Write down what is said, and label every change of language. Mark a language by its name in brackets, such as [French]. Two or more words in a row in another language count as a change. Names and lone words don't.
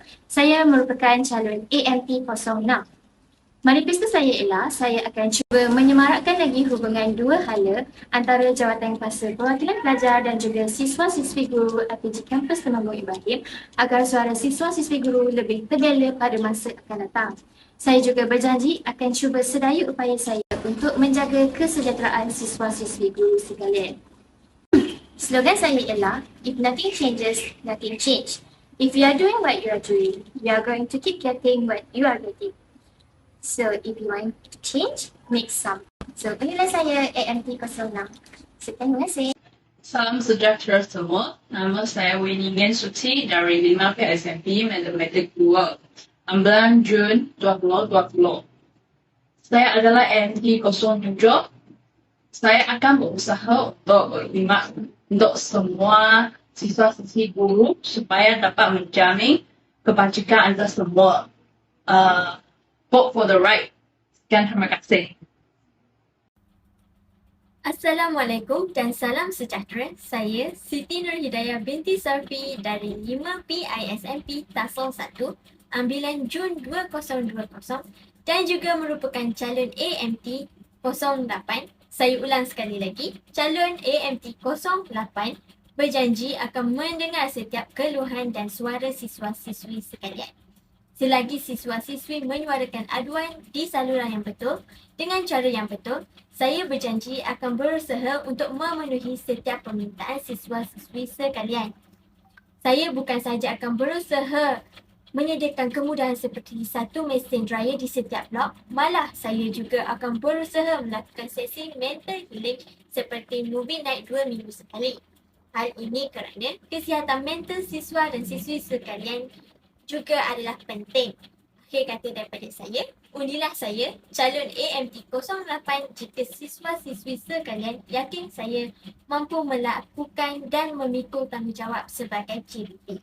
[Malay] Saya merupakan calon AMT 06. Manifesto saya ialah saya akan cuba menyemarakkan lagi hubungan dua hala antara Jawatan Kuasa Perwakilan Pelajar dan juga siswa-siswi guru APG Kampus Temenggung Ibrahim agar suara siswa-siswi guru lebih terbela pada masa akan datang. Saya juga berjanji akan cuba sedaya upaya saya untuk menjaga kesejahteraan siswa-siswi guru sekalian. Slogan saya ialah, [English] if nothing changes, nothing change. If you are doing what you are doing, you are going to keep getting what you are getting. So, if you want to change, make some. So, [Malay] inilah saya AMT 06. Terima kasih. Salam sejahtera semua. Nama saya Winnie Ngen Suci dari 5 PSMP Matematik 2. 16 Jun 2020. Saya adalah AMT 07. Saya akan berusaha untuk berkhidmat untuk semua siswa-siswi guru supaya dapat menjamin kebajikan anda semua. [English] Vote for the right. [Malay] Sekian, terima kasih. Assalamualaikum dan salam sejahtera. Saya Siti Nur Hidayah binti Sarfi dari 5 PISMP Tasol 1, ambilan Jun 2020 dan juga merupakan calon AMT 08. Saya ulang sekali lagi, calon AMT 08 berjanji akan mendengar setiap keluhan dan suara siswa-siswi sekalian. Selagi siswa-siswi menyuarakan aduan di saluran yang betul dengan cara yang betul, saya berjanji akan berusaha untuk memenuhi setiap permintaan siswa-siswi sekalian. Saya bukan sahaja akan berusaha menyediakan kemudahan seperti satu mesin dryer di setiap blok, malah saya juga akan berusaha melakukan sesi [English] mental healing [Malay] seperti [English] movie night [Malay] 2 minggu sekali. Hal ini kerana kesihatan mental siswa dan siswi sekalian juga adalah penting. Akhir kata daripada saya, undilah saya calon AMT 08 jika siswa-siswi sekalian yakin saya mampu melakukan dan memikul tanggungjawab sebagai JBP.